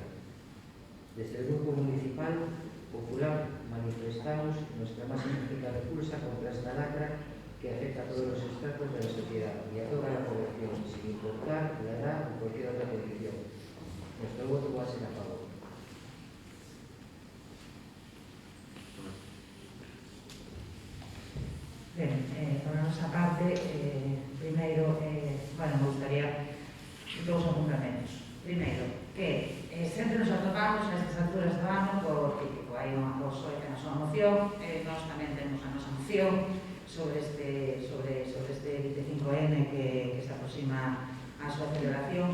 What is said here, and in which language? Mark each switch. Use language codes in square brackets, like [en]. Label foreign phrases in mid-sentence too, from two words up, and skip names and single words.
[es] Desde el Grupo Municipal Popular manifestamos nuestra más enérgica repulsa contra esta lacra que afecta a todos los estratos de la sociedad y a toda la población, sin importar la edad o cualquier otra condición. Nuestro voto va a ser a favor. [gl] Ben, por a nosa parte, primeiro, bueno, me gustaría dous apuntamentos. Primeiro, que sempre nos atopamos nestas alturas do ano porque hai unha PSOE que na súa moción, nós tamén temos a nosa moción sobre este 25N que se aproxima a súa celebración.